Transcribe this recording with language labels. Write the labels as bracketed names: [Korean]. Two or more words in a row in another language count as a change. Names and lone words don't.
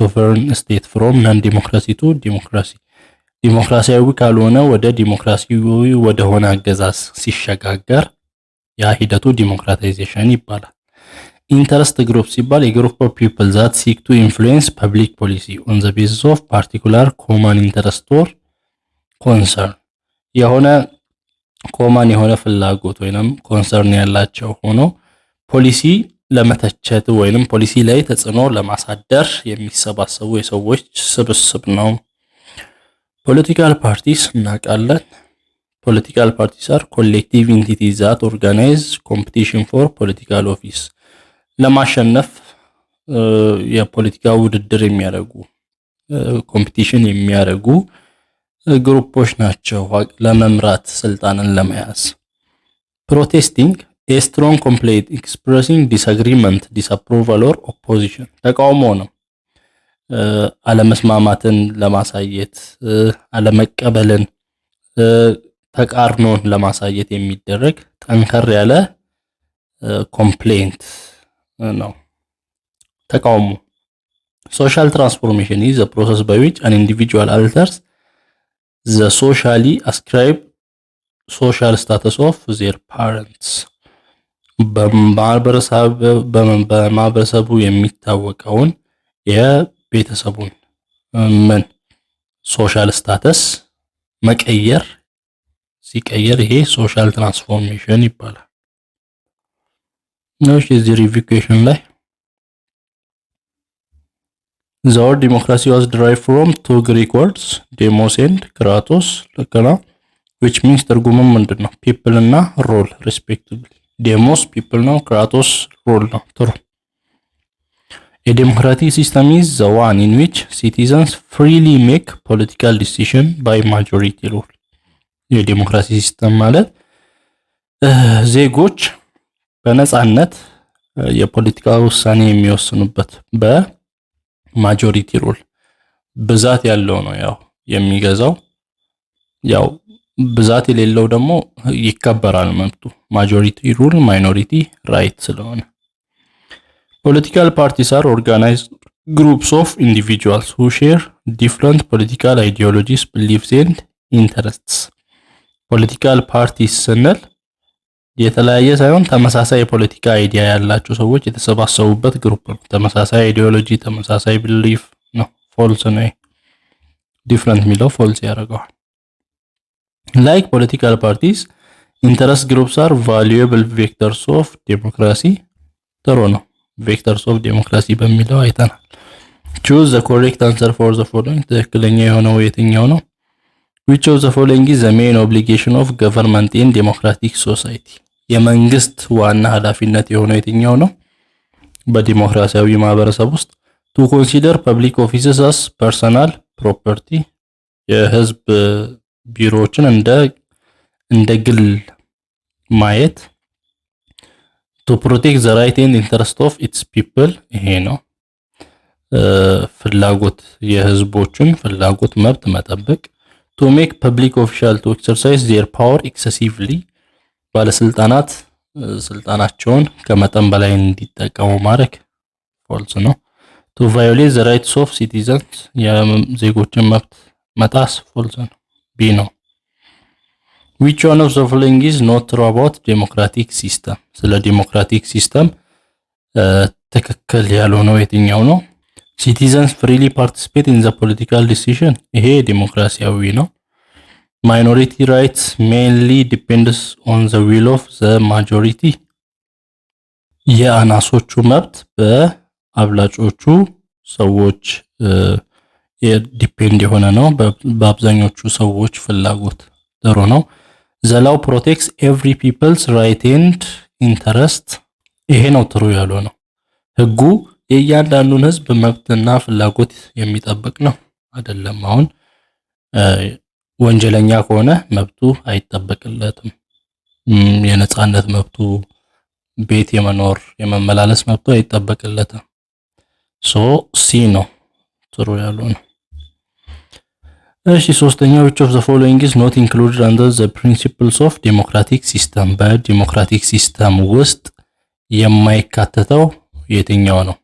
[English] sovereign state from non-democracy to democracy [Amharic] ዲሞክራሲያዊ ካልሆነ ወደ ዲሞክራሲያዊ ወደ ሆነ አገዛዝ ሲሸጋገር ያ ሂደቱ ዲሞክራታይዜሽን ይባላል ኢንተረስት [English] ግሩፕ ሲባል a group of people that seek to influence public policy on the basis of particular common interest or concern [Amharic] የሆነ ኮማን የሆነ ፍላጎት ወይንም ኮንሰርን ያላቸው ሆኖ ፖሊሲ ለመተቸት ወይንም ፖሊሲ ላይ ተጽዕኖ ለማሳደር የሚሰባሰቡ የሰዎች ስብስብ ነው [English] political parties [Amharic] እናቃለን [English] political parties are collective entities that organize competition for political office [Amharic] ለማሸነፍ የፖለቲካ ውድድር የሚያደርጉ ኮምፒቲሽን የሚያደርጉ ግሩፖች ናቸው ለመምራት ስልጣንን ለመያዝ [English] protesting a strong complaint expressing disagreement, disapproval or opposition [Amharic] ተቃውሞ ነው። አለመስማማትን ለማሳየት አለመቀበልን ተቃርኖን ለማሳየት የሚደረግ ጠንከር ያለ ኮምፕሌንት ነው ተቃውሞ። [English] social transformation is a process by which an individual alters the socially ascribed social status of their parents [Amharic] በማህበረሰቡ የሚታወቀውን የቤተሰቡን ምን [English] social status [Amharic] መቀየር ሲቀየር ይሄ [English] social transformation [Amharic] ይባላል። ነው እዚህ ሪቪኬሽን ላይ [English] the word democracy was derived from two Greek words demos and kratos ለከና which means [Amharic] ትርጉሙም ምንድነው [English] people እና role respectively demos people ነው kratos role ነው ትሩ A democratic system is the one in which citizens freely make political decision by majority rule. [Amharic] የዲሞክራሲ ሲስተም ማለት ዜጎች በነጻነት የፖለቲካ ውሳኔ የሚወስኑበት በማጆሪቲ ሩል ብዛት ያለው ነው ያው የሚገዛው ያው ብዛት የሌለው ደግሞ ይከበራል መብቱ [English] majority rule minority right ስለሆነ Political parties are organized groups of individuals who share different political ideologies, beliefs and interests. Political parties [Amharic] ስንል የተለያየ ሳይሆን ተመሳሳይ የፖለቲካ አይዲያ ያላቸው ሰዎች የተሰባሰቡበት ግሩፕ ነው። ተመሳሳይ አይዲዮሎጂ፣ ተመሳሳይ ቢሊፍ ነው። ፎልስ ነው። ዲፍረንት የሚለው ፎልስ ያደርገዋል። [English] Like political parties, interest groups are valuable vectors of democracy. [Amharic] ጥሩ ነው። [English] vectors of democracy [Amharic] በሚለው አይተናል። [English] choose the correct answer for the following [Amharic] ትክክለኛ የሆነው የትኛው ነው? [English] which of the following is the main obligation of government in democratic society [Amharic] የመንግስት ዋና ኃላፊነት የሆነው የትኛው ነው? በዲሞክራሲያዊ ማህበረሰብ ውስጥ [English] to consider public offices as personal property [Amharic] የህዝብ ቢሮዎችን እንደ ግል ማየት [English] to protect the right and interest of its people [Amharic] ይሄ ነው ፍላጎት የህዝቦችን ፍላጎት መብት መጠበቅ [English] to make public official to exercise their power excessively [Amharic] ባለስልጣናት ስልጣናቸውን ከመጠን በላይ እንዲጠቀሙ ማድረግ ፎልስ ነው [English] to violate the rights of citizens [Amharic] የዜጎችን መብት መጣስ ፎልስ ነው ቢ ነው [English] Which one of the following is not true about democratic system? [Amharic] ስለ [English] democratic system [Amharic] ትክክል ያልሆነው የትኛው ነው? [English] Citizens freely participate in the political decision. [Amharic] ይሄ ዲሞክራሲያዊ ነው። [English] Minority rights mainly depends on the will of the majority. [Amharic] የአናሶቹ መብት በአብላጮቹ ሰዎች ዲፔንድ የሆነ ነው። በአብዛኞቹ ሰዎች ፍላጎት ጥሩ ነው። The law protects every people's right and interest. ይሄ ነው ጥሩ ያለው ነው። ህጉ የእያንዳንዱን ህዝብ መብትና ፍላጎት የሚጠብቅ ነው አይደለም። አሁን ወንጀለኛ ከሆነ መብቱ አይጠበቅለትም። የነጻነት መብቱ ቤት የመኖር የመመላለስ መብቱ አይጠበቅለትም። ሲ ነው ጥሩ ያለው ነው። እሺ ሶስተኛው [English] which of the following is not included under the principles of democratic system [Amharic] በዲሞክራቲክ ሲስተም ውስጥ የማይካተተው የትኛው ነው?